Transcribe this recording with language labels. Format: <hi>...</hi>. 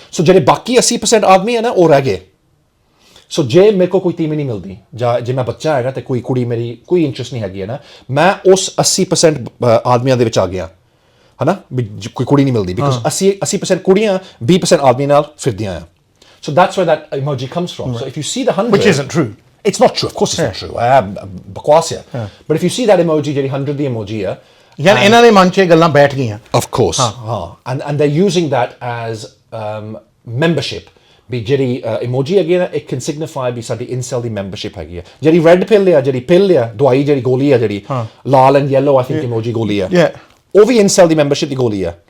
<pa>ਸੋ ਜਿਹੜੇ ਬਾਕੀ 80% ਆਦਮੀ ਆ ਨਾ ਉਹ ਰਹਿ ਗਏ ਸੋ ਜੇ ਮੇਰੇ ਕੋਲ ਕੋਈ ਤੀਵੀਂ ਨਹੀਂ ਮਿਲਦੀ ਜਾਂ ਜੇ ਮੈਂ ਬੱਚਾ ਹੈਗਾ ਤੇ ਕੋਈ ਕੁੜੀ ਮੇਰੀ ਕੋਈ ਇੰਟਰਸਟ ਨਹੀਂ ਹੈਗੀ ਹੈ ਨਾ ਮੈਂ ਉਸ 80% ਆਦਮੀਆਂ ਦੇ ਵਿੱਚ ਆ ਗਿਆ ਹੈ ਨਾ ਵੀ ਕੋਈ ਕੁੜੀ ਨਹੀਂ ਮਿਲਦੀ ਬਿਕਾਜ਼ 80% ਕੁੜੀਆਂ 20% ਆਦਮੀ ਨਾਲ ਫਿਰਦੀਆਂ ਆ</pa> <en>so that's where that emoji comes from so if you see the 100 which isn't true it's not true of course it's not true</en> <pa>ਬਕਵਾਸ ਆ</pa> <en>but if you see that emoji</en> <pa>ਜਿਹੜੀ 100 ਦੀ emoji ਆ ਯਾਰ ਇਹਨਾਂ ਦੇ ਮਨ 'ਚ ਇਹ ਗੱਲਾਂ ਬੈਠ ਗਈਆਂ</pa> <en>of course and they're using that as membership</en> <pa>ਵੀ ਜਿਹੜੀ emoji ਹੈਗੀ ਨਾ</pa> <en>it can signify</en> <pa>ਵੀ ਸਾਡੀ incel ਦੀ membership ਹੈਗੀ ਆ ਜਿਹੜੀ red pill ਆ ਜਿਹੜੀ pill ਆ ਦਵਾਈ ਜਿਹੜੀ ਗੋਲੀ ਆ ਜਿਹੜੀ ਲਾਲ</pa> <en>and yellow I think</en> <pa>emoji ਗੋਲੀ ਆ ਉਹ ਵੀ ਇਨਸੈਲ ਦੀ ਮੈਂਬਰਸ਼ਿਪ ਦੀ ਗੋਲੀ ਆ</pa>